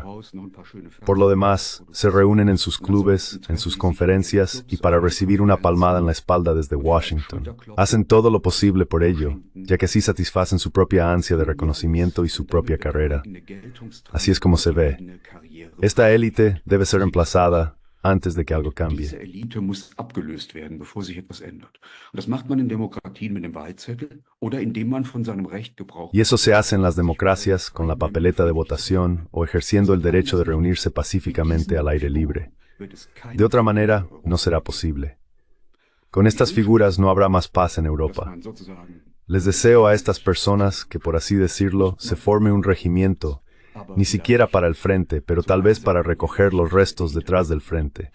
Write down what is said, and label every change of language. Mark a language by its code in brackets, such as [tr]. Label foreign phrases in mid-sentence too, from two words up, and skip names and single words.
[es] Por lo demás, se reúnen en sus clubes, en sus conferencias y para recibir una palmada en la espalda desde Washington. Hacen todo lo posible por ello, ya que así satisfacen su propia ansia de reconocimiento y su propia carrera. Así es como se ve. Esta élite debe ser reemplazada antes de que algo cambie. [de] Diese Elite muss abgelöst werden, bevor sich etwas ändert. Und das macht man in Demokratien mit dem Wahlzettel oder indem man von seinem Recht Gebrauch [es] Y eso se hace en las democracias con la papeleta de votación o ejerciendo el derecho de reunirse pacíficamente al aire libre. De otra manera, no será posible. Con estas figuras no habrá más paz en Europa. Les deseo a estas personas que, por así decirlo, se forme un regimiento, ni siquiera para el frente, pero tal vez para recoger los restos detrás del frente.